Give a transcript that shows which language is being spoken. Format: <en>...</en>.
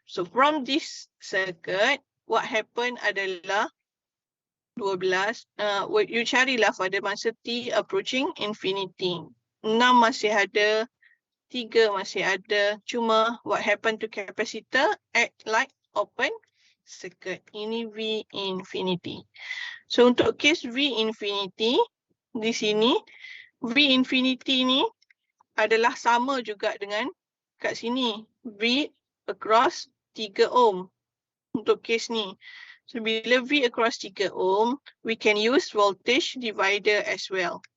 <en>So from this circuit, what happened</en> <ms>adalah 12. You carilah pada masa T approaching infinity. 6 masih ada, 3 masih ada.</ms> <en>Cuma what happened to capacitor? Act like open circuit. Ini V infinity.</en> <ms>So untuk case V infinity, di sini, V infinity ni adalah sama juga dengan kat sini. V across 3 ohm untuk case ni.</ms> <en>So bila V across 3 ohm, we can use voltage divider as well.</en>